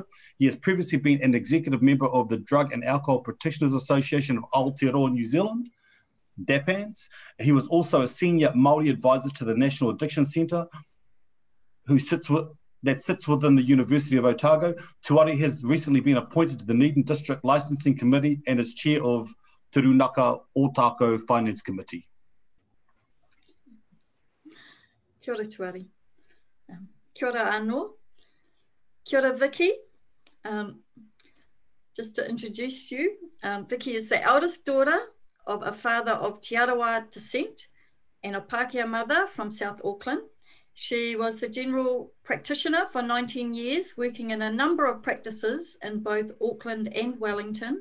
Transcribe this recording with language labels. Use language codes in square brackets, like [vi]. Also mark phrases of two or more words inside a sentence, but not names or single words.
[en] He has previously been an executive member of the Drug and Alcohol Practitioners Association of Aotearoa, New Zealand, DAPANS. He was also a senior Māori advisor to the National Addiction Centre, that sits within the University of Otago. Tuari has recently been appointed to the Needham District Licensing Committee and is chair of Te Runaka Otako Finance Committee. [mi] Kia ora Tuari. Kia ora anō. Kia ora Vicky. [en] Just to introduce you, Vicky is the eldest daughter of a father of Te Arawa descent and a Pākehā mother from South Auckland. She was the general practitioner for 19 years, working in a number of practices in both Auckland and Wellington.